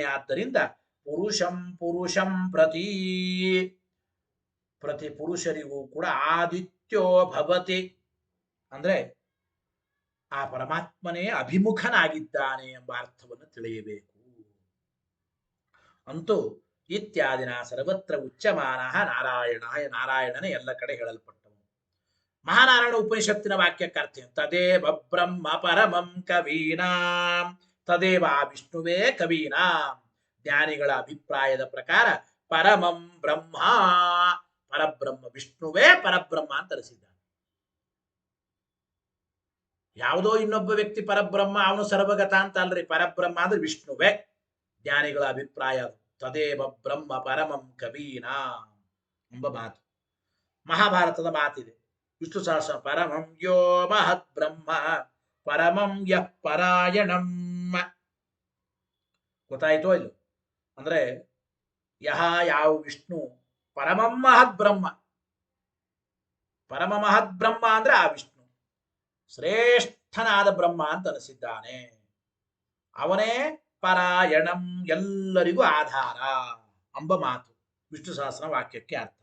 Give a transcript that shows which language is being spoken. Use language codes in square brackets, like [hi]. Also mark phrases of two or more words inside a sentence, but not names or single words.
[kn] ಆದ್ದರಿಂದ [sa] ಪುರುಷಂ ಪುರುಷಂ ಪ್ರತಿ [kn] ಪ್ರತಿ ಪುರುಷರಿಗೂ ಕೂಡ [sa] ಆದಿತ್ಯೋ ಭವತಿ [kn] ಅಂದ್ರೆ ಆ ಪರಮಾತ್ಮನೇ ಅಭಿಮುಖನಾಗಿದ್ದಾನೆ ಎಂಬ ಅರ್ಥವನ್ನು ತಿಳಿಯಬೇಕು. ಅಂತೂ [sa] ಇತ್ಯಾದಿನ ಸರ್ವತ್ರ ಉಚ್ಯಮಾನ ನಾರಾಯಣ, [kn] ನಾರಾಯಣನೇ ಎಲ್ಲ ಕಡೆ ಹೇಳಲ್ಪಟ್ಟವನು. ಮಹಾನಾರಾಯಣ ಉಪನಿಷತ್ತಿನ ವಾಕ್ಯಕ್ಕೆ ಅರ್ಥ [sa] ತದೇವ ಬ್ರಹ್ಮ ಪರಮಂ ಕವೀನಾಂ. ತದೇವ ವಿಷ್ಣುವೇ ಕವೀನಾಂ. [kn] ಜ್ಞಾನಿಗಳ ಅಭಿಪ್ರಾಯದ ಪ್ರಕಾರ [sa] ಪರಮಂ ಬ್ರಹ್ಮ, [kn] ಪರಬ್ರಹ್ಮ ವಿಷ್ಣುವೇ ಪರಬ್ರಹ್ಮ ಅಂತ ಅನಿಸಿದ್ದಾನೆ. ಯಾವುದೋ ಇನ್ನೊಬ್ಬ ವ್ಯಕ್ತಿ ಪರಬ್ರಹ್ಮ, ಅವನು ಸರ್ವಗತ ಅಂತ ಅಲ್ರಿ. ಪರಬ್ರಹ್ಮ ಅಂದ್ರೆ ವಿಷ್ಣುವೇ. ಜ್ಞಾನಿಗಳ ಅಭಿಪ್ರಾಯ ಅದು. [sa] ತದೇವ ಬ್ರಹ್ಮ ಪರಮಂ ಕವೀನಾ [kn] ಎಂಬ ಮಾತು ಮಹಾಭಾರತದ ಮಾತಿದೆ. [sa] ವಿಷ್ಣು ಸಹಸ್ರ ಪರಮಂ ಯೋ ಮಹದ್ ಬ್ರಹ್ಮ ಪರಮಂ ಯಃ ಪರಾಯಣಂ. [kn] ಗೊತ್ತಾಯ್ತೋ ಇಲ್ಲ? ಅಂದ್ರೆ ಯಾವ ವಿಷ್ಣು [sa] ಪರಮಂ ಮಹದ್ ಬ್ರಹ್ಮ, ಪರಮ ಮಹದ್ ಬ್ರಹ್ಮ [kn] ಅಂದ್ರೆ ಆ ವಿಷ್ಣು ಶ್ರೇಷ್ಠನಾದ ಬ್ರಹ್ಮ ಅಂತ ಅನಿಸಿದ್ದಾನೆ. ಅವನೇ ಪರಾಯಣಂ ಎಲ್ಲರಿಗೂ ಆಧಾರ ಎಂಬ ಮಾತು ವಿಷ್ಣು ಸಹಸ್ರ ವಾಕ್ಯಕ್ಕೆ ಅರ್ಥ.